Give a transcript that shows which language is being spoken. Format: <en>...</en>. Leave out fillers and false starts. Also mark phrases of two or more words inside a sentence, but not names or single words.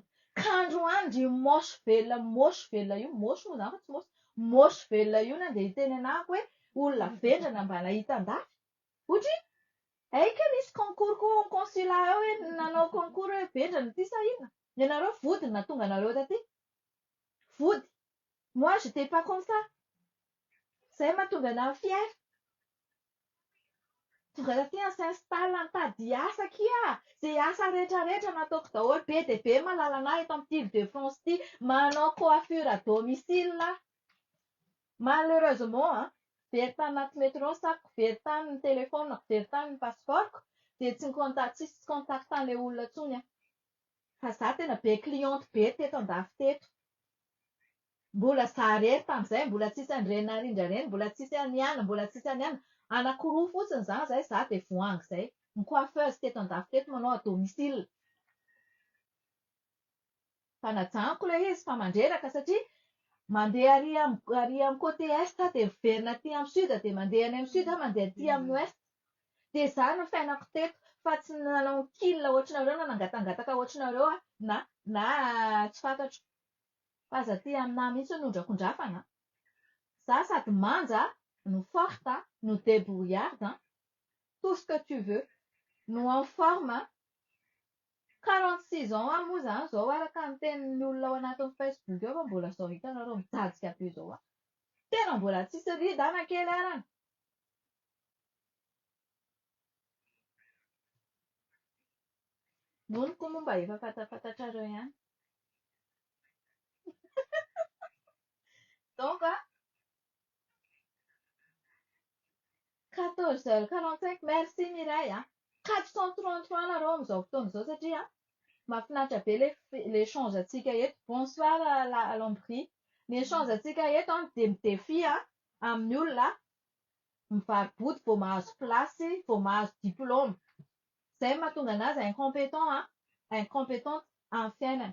<mg>Ka androany mosy velona io. Mosy moa zany fa tsy mosy. Mosy velona io nandeha hiteny anahako hoe olona vendrana mba nahita-dafy. Otry, aika nisy</mg> <fr>concours consulat</fr> <mg>ao hoe nanao concours hoe vendrana ity sa inona? Ianareo vody no nahatonga anareo taty. Vody.</mg> <fr>Moi, j'étais pas comme ça.</fr> <mg>Zay mahatonga anahy fier. Tonga taty s'installe nitady asa kia. Izay asa rehetrarehetra nataoko daholo be dia be mahalala anahy eto amin'ny Ile de France ity. Manao</mg> <fr>coiffure à domicile.</fr> <mg>Malheureusement, very tany anaty métro ny sakoko, very tany ny téléphone, very tany ny passeportko, dia tsy tsisy contact an'ilay olona intsony. Fa za tena be cliente be teto andafy teto. Mbola za rery tamin'izay, mbola tsisy an'ireny narindra ireny, mbola tsisy aniana. Anankiroa fotsiny izany izay za dia voangy izay. Ny coiffeuse teto andafy teto manao</mg> <fr>à domicile.</fr> <mg>Fa najanoko ilay izy fa mandreraka satria mandeha arỳ amin'ny</mg> <fr>côté est</fr> <mg>dia miverina aty amin'ny sud dia mandeha any amin'ny sud mandeha aty amin'ny ouest. Dia izany no fiainako teto fa tsy nanao kill ohatranareo na nangatangataka ohatranareo na tsy fantatro. Fa aza aty aminahy mihitsy no ondrakondrafana. Za sady manja, no forte, no débrouillarde,</mg> <fr>tout ce que tu veux,</fr> <mg>no</mg> <fr>en forme.</fr> <mg>46 ans moa izany izao araka ny tenin'ny olona ao anatin'ny Facebook ao fa mbola izao hitanareo mijajika be izao. Tena mbola tsisy rida anan-kely arany. Nonoko moa mba efa fantafantatrareo ihany.</mg> <fr>Donc, 14h45, merci Mireille.</fr> <mg>433 nareo amin'izao fotoana izao satria mahafinaritra be l'échange antsika eto.</mg> <fr>Bonsoir à l'Ombry.</fr> <mg>Ny échange antsika eto dia midéfie amin'ny olona mivaro-body vao mahazo plasy, vao mahazo diplôme. Izay mahatonga anazy incompétente amin'ny fiainana.</mg>